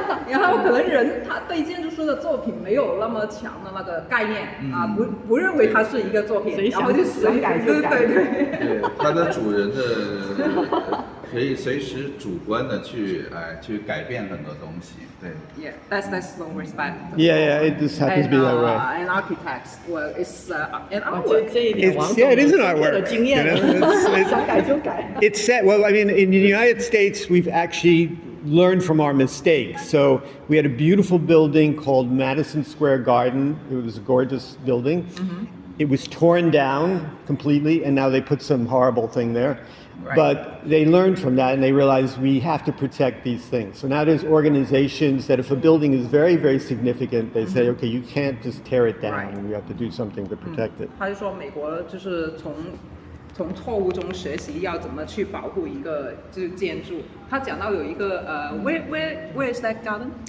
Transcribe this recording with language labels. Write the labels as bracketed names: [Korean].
[Chinese] 然后可能人他对建筑师的作品没有那么强的那个概念啊，不认为它是一个作品，然后就随改就改。对，它的主人的可以随时主观的去改变很多东西。对。 [English] Yeah, that's no respect. Yeah, it just happens to be that way. An architect, well, it's an artwork. [Chinese] 这一点王总 [English] it is an [Chinese] 的 [English] artwork. [Chinese] 经验， 想改就改。 [English] It's set. Well, I mean, in the United States, we've actually learned from our mistakes. So we had a beautiful building called Madison Square Garden. It was a gorgeous building. It was torn down completely, and now they put some horrible thing there. Right. But they learned from that, and they realized we have to protect these things. So now there's organizations that if a building is very, very significant, they say, okay, you can't just tear it down, Right. and you have to do something to protect it. [Chinese] 他就说美国就是从错误中学习要怎么去保护一个就是建筑。他讲到有一个 [English] where is that garden?